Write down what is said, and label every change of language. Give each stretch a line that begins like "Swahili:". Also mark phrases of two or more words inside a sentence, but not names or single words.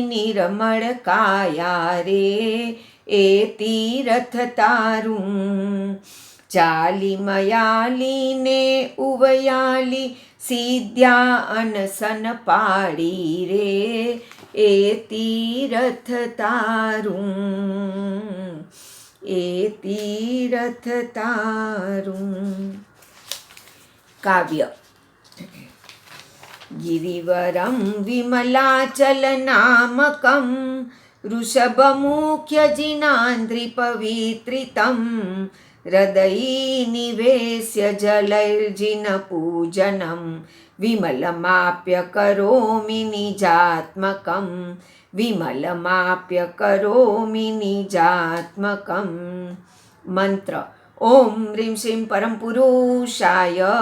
Gujarati: નિર્મળ કાયા રે એ તીરથ તારું ચાલી મયાલીને ઉવયાલી સિદ્ધ્યા અનસન પાડી રે એ તીરથ તારું એ તીરથ તારું કાવ્ય
Sanskrit: गिरिवरं विमलाचलनामकं वृषभमुख्यजिनान्द्रिपवित्रितं हृदयीनिवेश्य जलैर्जिनपूजनं विमलमाप्य करोमि निजात्मकं विमलमाप्य करोमि निजात्मकं मंत्र ओम ह्रीं श्रीं परम पुरुषाय